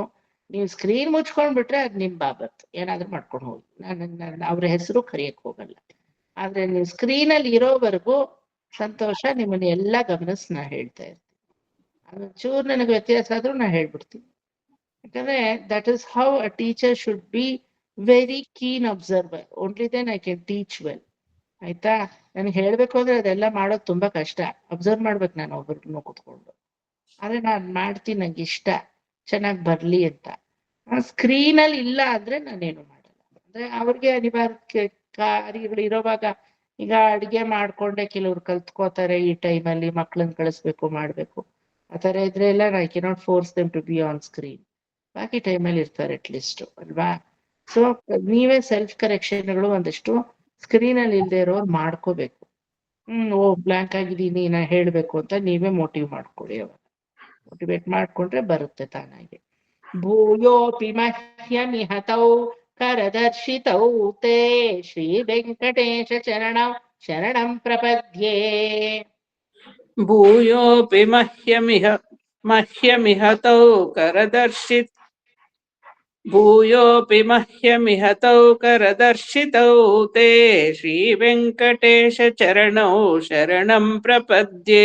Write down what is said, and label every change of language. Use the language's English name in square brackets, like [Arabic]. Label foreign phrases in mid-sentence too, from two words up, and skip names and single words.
[Kannada] ನೀವು ಸ್ಕ್ರೀನ್ ಮುಚ್ಕೊಂಡ್ ಬಿಟ್ರೆ ಅದ್ ನಿಮ್ ಬಾಬತ್, ಏನಾದ್ರೂ ಮಾಡ್ಕೊಂಡು ಹೋಗಿ. ನಾನು ಅವ್ರ ಹೆಸರು ಕರಿಯಕ್ ಹೋಗಲ್ಲ. ಆದ್ರೆ ನೀವು ಸ್ಕ್ರೀನ್ ಅಲ್ಲಿ ಇರೋವರೆಗೂ ಸಂತೋಷ, ನಿಮ್ಮನ್ನ ಎಲ್ಲಾ ಗಮನಿಸ್ ನಾ ಹೇಳ್ತಾ ಇರ್ತೀನಿ. ಅದೊಂಚೂರು ನನಗೆ ವ್ಯತ್ಯಾಸ ಆದ್ರೂ ನಾ ಹೇಳ್ಬಿಡ್ತೀನಿ. [English] ಯಾಕಂದ್ರೆ that is how a teacher should be, very keen observer. only then I can teach well. [Kannada] ಆಯ್ತಾ? ನನಗೆ ಹೇಳ್ಬೇಕು ಅಂದ್ರೆ ಅದೆಲ್ಲ ಮಾಡೋದು ತುಂಬಾ ಕಷ್ಟ. ಅಬ್ಸರ್ವ್ ಮಾಡ್ಬೇಕು ನಾನು ಒಬ್ಬರನ್ನು ಕೂತ್ಕೊಂಡು. ಆದ್ರೆ ನಾನ್ ಮಾಡ್ತೀನಿ, ನಂಗೆ ಇಷ್ಟ ಚೆನ್ನಾಗಿ ಬರ್ಲಿ ಅಂತ. ಸ್ಕ್ರೀನ್ ಅಲ್ಲಿ ಇಲ್ಲ ಅಂದ್ರೆ ನಾನೇನು ಮಾಡಲ್ಲ. ಅಂದ್ರೆ ಅವ್ರಿಗೆ ಅನಿವಾರ್ಯ ಕಾರ್ಯಗಳು ಇರೋವಾಗ, ಈಗ ಅಡಿಗೆ ಮಾಡ್ಕೊಂಡೆ ಕೆಲವ್ರು ಕಲ್ತ್ಕೋತಾರೆ ಈ ಟೈಮಲ್ಲಿ, ಮಕ್ಳನ್ನ ಕಳಿಸ್ಬೇಕು ಮಾಡ್ಬೇಕು. ಆ ತರ ಇದ್ರೆ ಎಲ್ಲ [English] I cannot force them to be on screen. [Kannada] ಬಾಕಿ ಟೈಮಲ್ಲಿ ಇರ್ತಾರೆ ಅಟ್ಲೀಸ್ಟ್, ಅಲ್ವಾ? ಸೊ ನೀವೇ [English] self corrections [Kannada] ಒಂದಷ್ಟು ಸ್ಕ್ರೀನ್ ಅಲ್ಲಿ ಇಲ್ದೇ ಇರೋರು ಮಾಡ್ಕೋಬೇಕು. ಓ ಬ್ಲಾಂಕ್ ಆಗಿದ್ದೀನಿ ನಾ ಹೇಳ್ಬೇಕು ಅಂತ ನೀವೇ ಮೋಟಿವ್ ಮಾಡ್ಕೊಳ್ಳಿ. ಅವಾಗ ಮೋಟಿವೇಟ್ ಮಾಡ್ಕೊಂಡ್ರೆ ಬರುತ್ತೆ ತಾನಾಗಿ. [Sanskrit] ಭೂಯೋಪಿ ಮಹ್ಯಮಿಹತೌ ಕರದರ್ಶಿತೌ ತೇ ಶ್ರೀ ವೆಂಕಟೇಶ ಚರಣಂ ಶರಣಂ ಪ್ರಪದ್ಯೆ. ಭೂಯೋಪಿ ಮಹ್ಯಮಿಹತೌ ಕರದರ್ಶಿತ ಭೂಯೋಪಿ ಮಹ್ಯಮಿಹತೌ ಕರದರ್ಶಿತೌ ತೇ ಶ್ರೀ ವೆಂಕಟೇಶ ಚರಣೌ ಶರಣಂ ಪ್ರಪದ್ಯೆ.